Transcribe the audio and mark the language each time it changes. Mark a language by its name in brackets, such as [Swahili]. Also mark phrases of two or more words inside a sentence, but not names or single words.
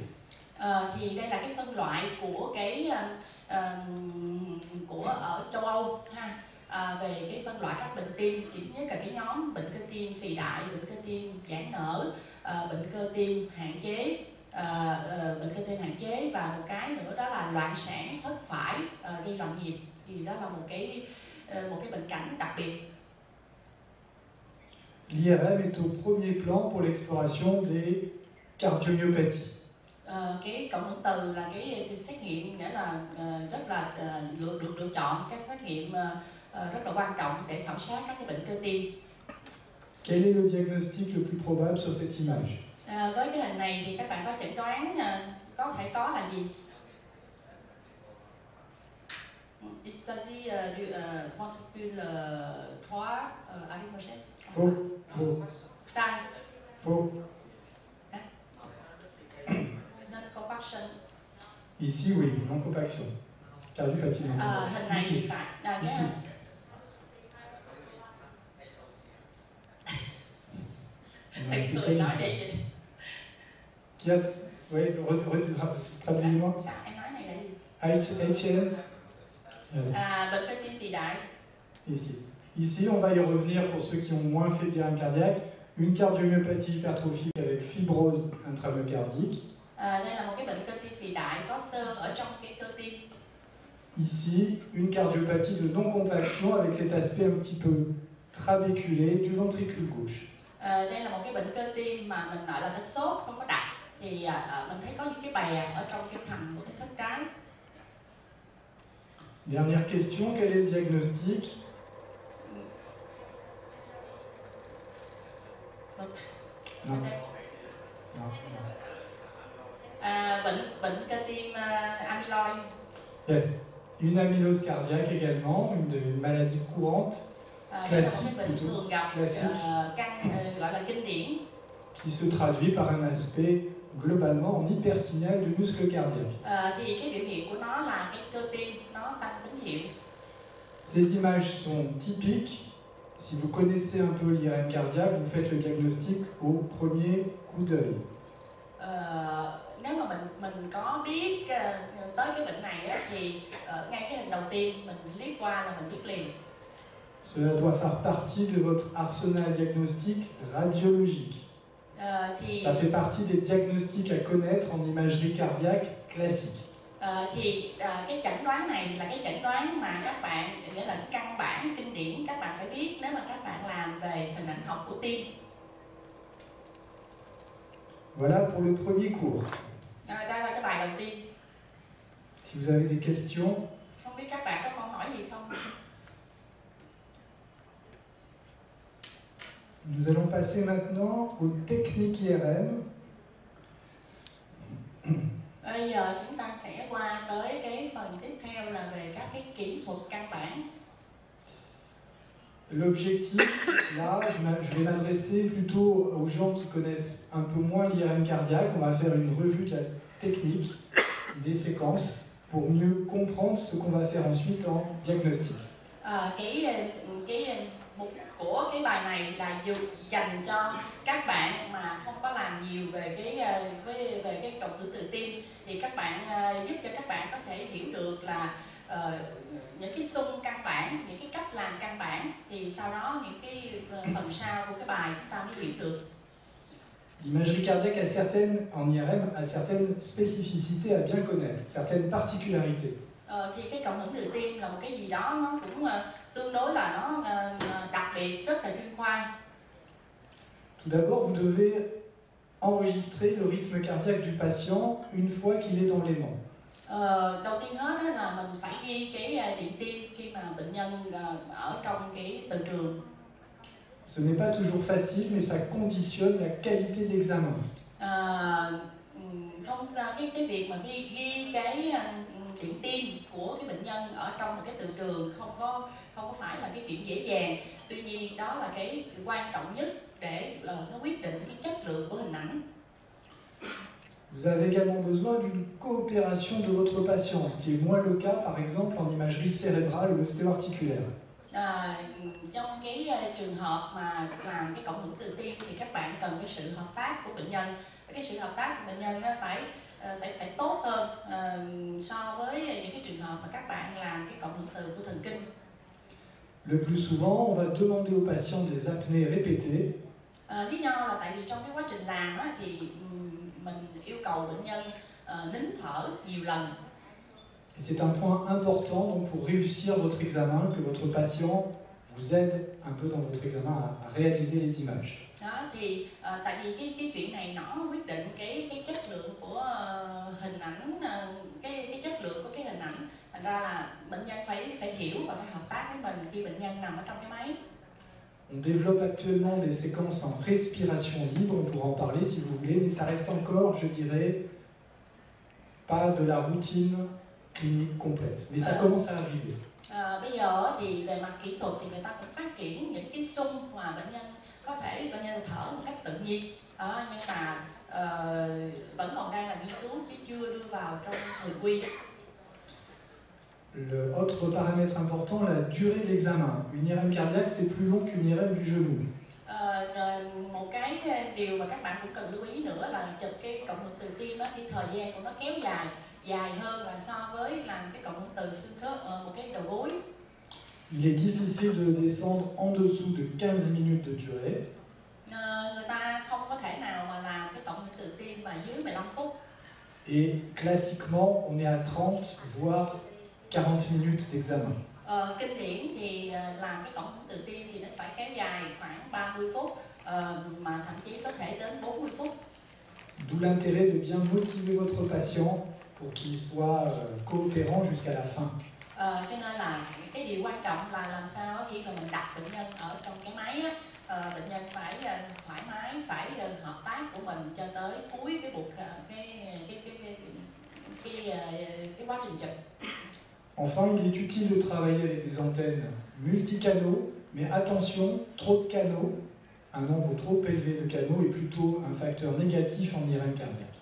[Vietnamese] Thì đây là cái phân loại của của ở châu Âu ha, về cái phân loại các bệnh tim. Thì thứ nhất là cái nhóm bệnh cơ tim phì đại, bệnh cơ tim giãn nở, bệnh cơ tim hạn chế, bệnh cơ tim hạn chế, và một cái nữa đó là loạn sản thất phải gây loạn nhịp. Thì đó là một cái bệnh cảnh đặc biệt. [French] L'IRM est au premier plan pour l'exploration des cardiomyopathies. [Vietnamese] Cái cộng hưởng từ là cái xét nghiệm, nghĩa là rất là được lựa chọn các xét nghiệm rất là quan trọng để khảo sát các cái bệnh cơ tim. [French] Quel est le diagnostic le plus probable sur cette image? [Vietnamese] Với cái hình này thì các bạn có chẩn đoán có thể có là gì? [French] Dysphasie du ventricule droit arythmogène. Faux. Faux. [Vietnamese] Sai. [French] Faux. Non-compaction. Ici, oui, non-compaction. Cardiopathie non-compaction. [Vietnamese] Hình này thì phải. [French] Ici. [Vietnamese] Thầy cười nói vậy. [French] Qui a... Oui, traduisez-moi. [Vietnamese] Sao em nói này là gì? HLM. Yes. Bệnh cơ tim phì đại. [French] Ici. Ici, on va y revenir pour ceux qui ont moins fait d'IRM cardiaque. Une cardiomyopathie hypertrophique avec fibrose intramyocardique. [Vietnamese] Đây là một cái bệnh cơ tim phì đại có xơ ở trong cái cơ tim. [French] Ici, une cardiopathie de non-compaction avec cet aspect un petit peu trabéculé du ventricule gauche. [Vietnamese] Đây là một cái bệnh cơ tim mà mình gọi là cái xốp không có đặc, thì mình thấy có những cái bè ở trong cái thành của cái thất trái. [French] Dernière question, quel est le diagnostic? Non. Non. [Vietnamese] Bệnh cơ tim amyloid. Yes. [French] Une amylose cardiaque également, une maladie courante, classique plutôt, classique, [Vietnamese] gọi là kinh điển, [French] qui se traduit par un aspect globalement en hypersignal du muscle cardiaque. [Vietnamese] Thì cái biểu hiện của nó là cái cơ tim nó tăng tín hiệu. [French] Ces images sont typiques. Si vous connaissez un peu l'IRM cardiaque, vous faites le diagnostic au premier coup d'œil. [Vietnamese] Nếu mà mình có biết tới cái bệnh này á, thì ngay cái hình đầu tiên mình liếc qua là mình biết liền. [French] Cela doit faire partie de votre arsenal diagnostique radiologique. Ça fait partie des diagnostics à connaître en imagerie cardiaque classique. [Vietnamese] Cái chẩn đoán này là cái chẩn đoán mà các bạn, nghĩa là căn bản kinh điển các bạn phải biết nếu mà các bạn làm về hình ảnh học của tim. [French] Voilà pour le premier cours. [Vietnamese] Đây là cái bài đầu tiên. [French] Si vous avez des questions. [Vietnamese] Không biết các bạn có câu hỏi gì không? [French] Nous allons passer maintenant aux techniques IRM. [Vietnamese] Bây giờ chúng ta sẽ qua tới cái phần tiếp theo là về các cái kỹ thuật căn bản. [French] L'objectif, là, je vais m'adresser plutôt aux gens qui connaissent un peu moins l'IRM cardiaque. On va faire une revue de la technique, des séquences, pour mieux comprendre ce qu'on va faire ensuite en diagnostic. [Vietnamese] Cái mục đích của cái bài này là dành cho các bạn mà không có làm nhiều về cái cộng hưởng từ tim, thì các bạn giúp cho các bạn có thể hiểu được là những cái xung căn bản, những cái cách làm căn bản, thì sau đó những cái phần sau của cái bài chúng ta mới hiểu được. [French] L'imagerie cardiaque en IRM a certaines spécificités à bien connaître, certaines particularités. [Vietnamese] Thì cái cộng hưởng từ tim là một cái gì đó nó cũng tương đối là nó đặc biệt, rất là chuyên khoa. [French] Tout d'abord, vous devez enregistrer le rythme cardiaque du patient une fois qu'il est dans l'aimant. [Vietnamese] Đầu tiên hết là mình phải ghi cái điện tim khi mà bệnh nhân ở trong cái từ trường. [French] Ce n'est pas toujours facile, mais ça conditionne la qualité de l'examen. [Vietnamese] không cái việc mà ghi cái điện tim của cái bệnh nhân ở trong một cái từ trường không có phải là cái chuyện dễ dàng. Tuy nhiên đó là cái quan trọng nhất để nó quyết định cái chất lượng của hình ảnh. [French] Vous avez également besoin d'une coopération de votre patient, ce qui est moins le cas par exemple en imagerie cérébrale ou ostéo-articulaire. [Vietnamese] Trong cái trường hợp mà làm cái cộng hưởng từ tim thì các bạn cần cái sự hợp tác của bệnh nhân. Cái sự hợp tác của bệnh nhân nó phải tốt hơn so với những cái trường hợp mà các bạn làm cái cộng hưởng từ của thần kinh. [French] Le plus souvent, on va demander aux patients des apnées répétées. [Vietnamese] Lý do là tại vì trong cái quá trình làm á, thì mình yêu cầu bệnh nhân nín thở nhiều lần. [French] Et c'est un point important donc pour réussir votre examen, que votre patient vous aide un peu dans votre examen à réaliser les images. [Vietnamese] Đó thì tại vì cái chuyện này nó quyết định cái chất lượng của hình ảnh, cái chất lượng của cái hình ảnh. Thành ra là bệnh nhân phải hiểu và phải hợp tác với mình khi bệnh nhân nằm ở trong cái máy. [French] On développe actuellement des séquences en respiration libre, on pourra en parler si vous voulez, mais ça reste encore, je dirais, pas de la routine clinique complète. Mais ça commence à arriver. [Vietnamese] Bây giờ thì về mặt kỹ thuật thì người ta cũng phát triển những cái xung mà bệnh nhân có thể thở một cách tự nhiên. Nhưng mà vẫn còn đang là nghiên cứu chứ chưa đưa vào trong thường quy. [French] Autre paramètre important, la durée de l'examen. Une IRM cardiaque, c'est plus long qu'une IRM du genou. [Vietnamese] Một cái điều mà các bạn cũng cần lưu ý nữa là chụp cái cộng hưởng từ tim thì thời gian của nó kéo dài hơn là so với làm cái cộng hưởng từ xương khớp một cái đầu gối. [French] Il est difficile de descendre en dessous de 15 minutes de durée. [Vietnamese] Người ta không có thể nào mà làm cái cộng hưởng từ tim mà dưới 15 phút. [French] Et classiquement, on est à 30 voire 40 minutes d'examen. [Vietnamese] Kinh điển thì làm cái cộng hưởng từ tim thì nó phải kéo dài khoảng 30 phút, mà thậm chí có thể đến 40 phút. [French] D'où l'intérêt de bien motiver votre patient pour qu'il soit coopérant jusqu'à la fin. [Vietnamese] Cho nên là cái điều quan trọng là làm sao khi mà mình đặt bệnh nhân ở trong cái máy á, bệnh nhân phải thoải mái, phải hợp tác của mình cho tới cuối cái cái quá trình chụp. [French] Enfin, il est utile de travailler avec des antennes multicanaux, mais attention, trop de canaux, un nombre trop élevé de canaux est plutôt un facteur négatif en IRM cardiaque.